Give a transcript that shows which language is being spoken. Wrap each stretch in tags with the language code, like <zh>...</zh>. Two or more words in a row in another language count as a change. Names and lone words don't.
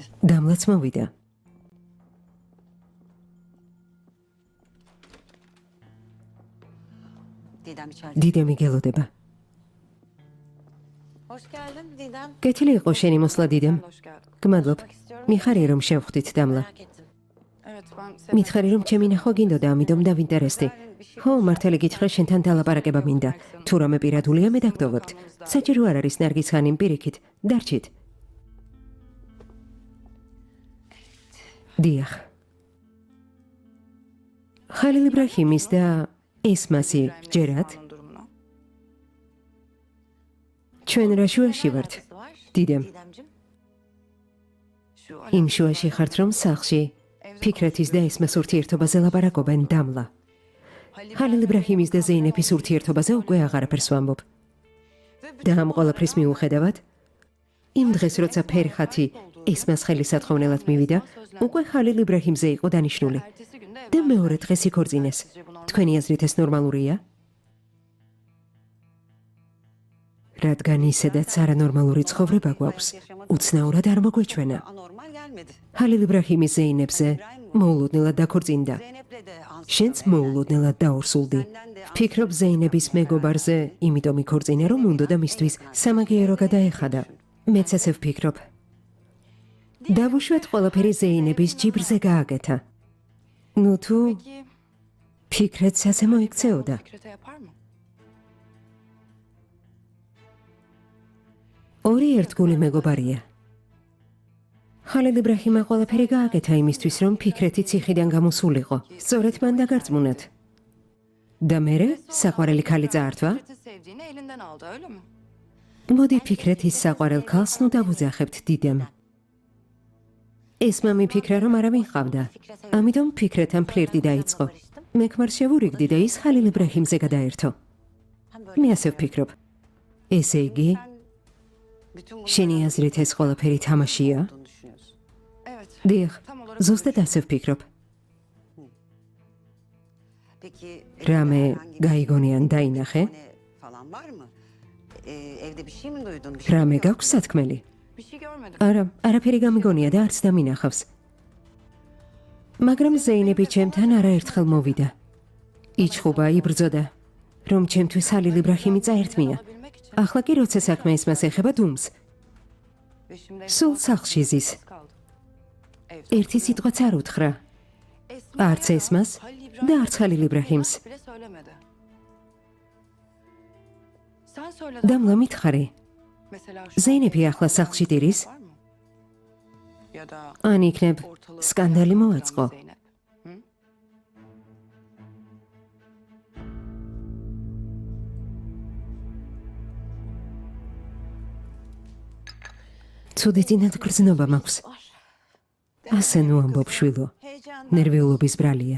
<ka>დამლაც მოვიდა.</ka> <tr>Didem içeride.</tr> <ka>დიდემი გელოდება.</ka> <tr>Hoş geldin Didem.</tr> <ka>კეთილი იყო შენი მოსვლა დიდემ.</ka> <tr>Hoş geldin.</tr> <ka>გმადლობ. მიხარია რომ შევხვდით დამლა.</ka> <tr>Merak ettim. Evet ben</tr> <ka>მითხარი რომ ჩემი ნახვა გინდოდა, ამიტომ დავინტერესდი. ხო, მართალი გითხრა შენთან დალაპარაკება მინდა. თუ რამე პირადულია მე დაგდოვებთ. საჭირო არ არის ნარგის ხანიმ პირიქით. დარჩით. დიახ. ხალილ იბრაჰიმის და ესმასი ჯერათ</ka> <tr>onun durumuna.</tr> <ka>ჩვენ რა შუაში ვართ?</ka> <tr>Alakası var. Didem. Didemciğim. Şu</tr> <ka>იმ შუაში ხართ რომ სახლში ფიქრეთის და ესმას ურთიერთობაზე ლაპარაკობენ დამლა. ხალილ იბრაჰიმის და ზეინეფის ურთიერთობაზე უკვე აღარაფერს ვამბობ. და ამ ყველაფრის მიუხედავად, იმ დღეს როცა ფერხათი ესმას ხელისათხოვნელად მივიდა, უკვე ხალილ იბრაჰიმზე იყო დანიშნული.</ka> <tr>ertesi günde</tr> <ka>და მეორე დღეს იქორწინეს. თქვენი აზრით ეს ნორმალურია? რადგან ისედაც არანორმალური ცხოვრება გვაქვს, უცნაურად არ მოგვეჩვენა.</ka> <tr>Anormal gelmedi.</tr> <ka>ხალილ იბრაჰიმის ზეინებზე მოულოდნელად დაქორწინდა.</ka> <tr>Zeynep'le de ansız.</tr> <ka>შენც მოულოდნელად დაორსულდი. ფიქრობ ზეინების მეგობარზე, იმიტომ იქორწინე რომ უნდა მისთვის სამაგიერო გადაეხადა. მეც ასე ვფიქრობ. დავუშვათ ყველაფერი ზეინების ჯიბრზე გააკეთა. ნუ თუ</ka> <tr>Peki</tr> <ka>ფიქრეთს ასე მოიქცეოდა.</ka> <tr>Fikret'e yapar mı?</tr> <ka>ორი ერთგული მეგობარია. ხალილ იბრაჰიმმა ყველაფერი გააკეთა იმისთვის, რომ ფიქრეთი ციხიდან გამოსულიყო. სწორედ მან დაგარწმუნათ. და მერე საყვარელი ქალი წაართვა?</ka> <tr>Fikret'i sevdiğini elinden aldı öyle mi?</tr> <ka>მოდი ფიქრეთის საყვარელ ქალს ნუ დავუძახებთ დიდემ. ესმა მიფიქრა, რომ არავინ ყავდა. ამიტომ ფიქრეთან ფლირტი დაიწყო. მექმარ შევურიგდი და ის ხალილ იბრაჰიმზე გადაერთო. მე ასე ვფიქრობ. ესე იგი, შენი აზრით ეს ყველაფერი თამაშია?</ka> <tr>Evet.</tr> <ka>დიახ,</ka> <tr>Tam olarak</tr> <ka>ზუსტად ასე ვფიქრობ.</ka> <tr>Peki</tr> <ka>რამე</ka> <tr>herhangi bir</tr> <ka>გაიგონიან დაინახე?</ka> <tr>falan var mı? Evde bir şey mi duydun? Bir</tr> <ka>რამე</ka> <tr>mi</tr> <ka>გაქვს სათქმელი?</ka> <tr>bir şey görmedim.</tr> <ka>არა, არაფერი გამიგონია და არც დამინახავს. მაგრამ ზეინები ჩემთან არაერთხელ მოვიდა. იჩხუბა, იბრძოდა, რომ ჩემთვის ხალილ იბრაჰიმი წაერთმია.</ka> <tr>Olabilmek için.</tr> <ka>ახლა კი როცა საქმე ისმას ეხება დუმს,</ka> <tr>Ve şimdi</tr> <ka>სულ სახლში ზის.</ka> <tr>kaldı.</tr> <ka>ერთი სიტყვაც არ უთხრა. არც ესმას და არც ხალილ იბრაჰიმს.</ka> <tr>Bile söylemedi. Sen söyledin.</tr> <ka>დამლა მითხარი,</ka> <tr>Mesela şu</tr> <ka>ზეინები ახლა სახლში დირის?</ka> <tr>var mı? Ya da</tr> <ka>ან იქნებ</ka> <tr>ortalığı</tr> <ka>სკანდალი მოვაწყო.</ka> <tr>Zeynep. Hı?</tr> <ka>ცუდი წინათ გრძნობა მაქვს. ასე ნუ ამბობ შვილო. ნერვიულობის ბრალია.</ka>